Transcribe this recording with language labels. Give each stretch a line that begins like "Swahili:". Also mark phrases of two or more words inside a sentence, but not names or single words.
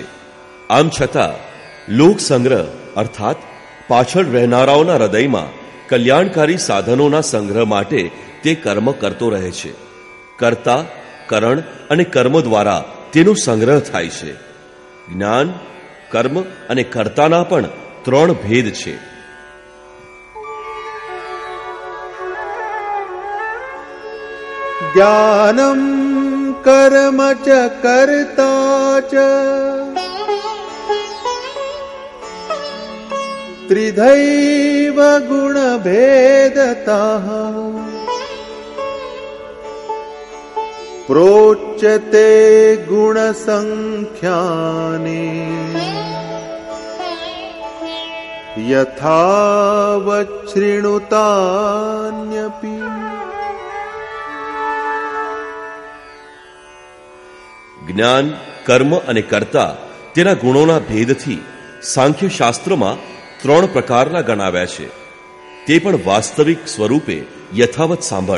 Gujarati: આમ છતાં લોક સંગ્રહ અર્થાત પાછળ રહેનારાઓના હૃદયમાં કલ્યાણકારી સાધનોના સંગ્રહ માટે તે કર્મ કરતો રહે છે. કર્તા, કરણ અને કર્મ દ્વારા તેનો સંગ્રહ થાય છે. જ્ઞાન, કર્મ અને કર્તાના પણ 3 ભેદ છે.
Sanskrit: ज्ञानं कर्म च कर्ता च त्रिधैव गुणभेदतः प्रोच्यते गुणसंख्याने यथावच्छृणुतान्यपि।
Gujarati: જ્ઞાન, કર્મ અને કર્તા તેના ગુણોના ભેદથી સાંખ્ય શાસ્ત્રમાં 3 પ્રકારના ગણાવ્યા છે. તે પણ વાસ્તવિક સ્વરૂપે યથાવત સાંભળ.